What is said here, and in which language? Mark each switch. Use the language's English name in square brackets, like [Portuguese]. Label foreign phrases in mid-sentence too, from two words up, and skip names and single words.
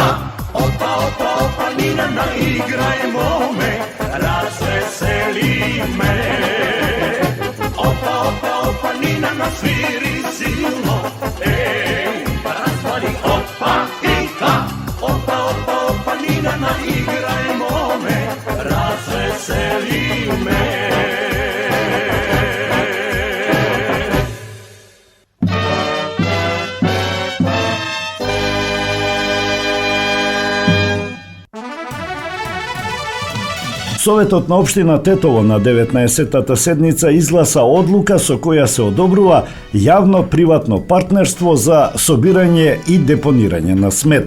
[Serbian] Opa, opa, opa, Nina, igrajmo me, razveseli me. Opa, opa, opa, Nina, sviri silno, ej, razvani opa, ipa. Opa, opa, opa, Nina, igrajmo me, razveseli me. [Macedonian] Советот на општина Тетово на 19-тата седница изгласа одлука со која се одобрува јавно-приватно партнерство за собирање и депонирање на смет.